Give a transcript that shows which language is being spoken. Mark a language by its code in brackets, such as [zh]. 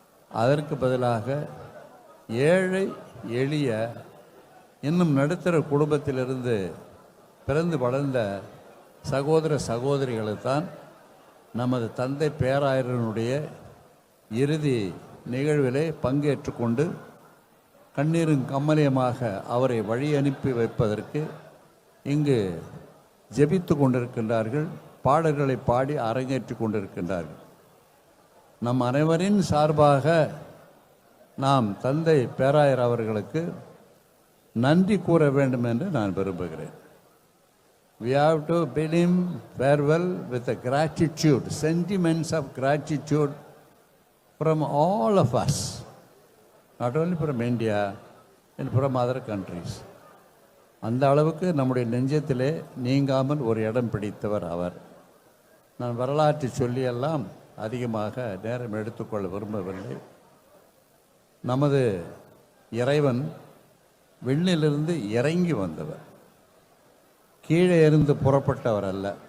[ta] அதற்கு பதிலாக ஏழை எளிய இன்னும் நடுத்தர குடும்பத்திலிருந்து பிறந்து வளர்ந்த சகோதர சகோதரிகளைத்தான் நமது தந்தை பேராயரனுடைய இறுதி நிகழ்விலே பங்கேற்று கொண்டு கண்ணீரும் கம்மலியமாக அவரை வழி அனுப்பி வைப்பதற்கு இங்கு ஜெபித்து கொண்டிருக்கின்றார்கள், பாடல்களை பாடி அரங்கேற்றி கொண்டிருக்கின்றார்கள். நம் அனைவரின் சார்பாக நாம் தந்தை பேராயர் அவர்களுக்கு நன்றி கூற வேண்டும் என்று நான் விரும்புகிறேன். [en] We have to bid him farewell with a gratitude, sentiments of gratitude from all of us, not only from India and from other countries. [ta] அந்த அளவுக்கு நம்முடைய நெஞ்சத்திலே நீங்காமல் ஒரு இடம் பிடித்தவர் அவர். நான் வரலாற்றை சொல்லியெல்லாம் அதிகமாக நேரம் எடுத்துக்கொள்ள விரும்பவில்லை. நமது இறைவன் விண்ணிலிருந்து இறங்கி வந்தவர், கீழே இருந்து புறப்பட்டவர் அல்ல.